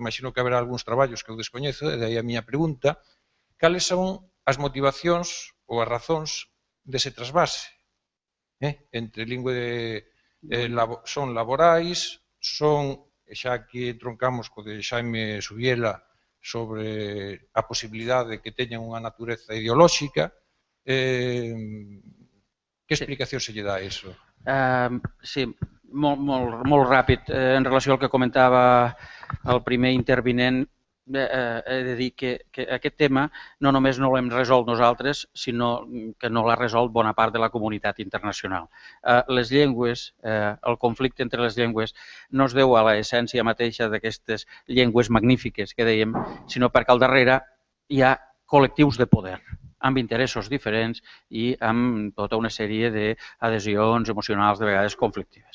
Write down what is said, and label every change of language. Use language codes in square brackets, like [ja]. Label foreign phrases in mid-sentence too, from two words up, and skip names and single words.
[gl] imagino que haberá algúns traballos que eu descoñezo, e daí a miña pregunta, cales son as motivacións ou as razóns dese trasvase entre lingua son laborais, son, xa que troncamos co de Xaime Subiela sobre a posibilidade de que teñan unha natureza ideolóxica, que explicación se lle dá a iso? [ca] Sí, molt ràpid. En relació al que comentava el primer intervinent, he de dir que aquest tema no només no l'hem resolt nosaltres, sinó que no l'ha resolt bona part de la comunitat internacional. Les llengües, el conflicte entre les llengües no es deu a l'essència mateixa d'aquestes llengües magnífiques que dèiem, sinó perquè al darrere hi ha col·lectius de poder, amb interessos diferents i amb tota una sèrie d'adhesions emocionals de vegades conflictives.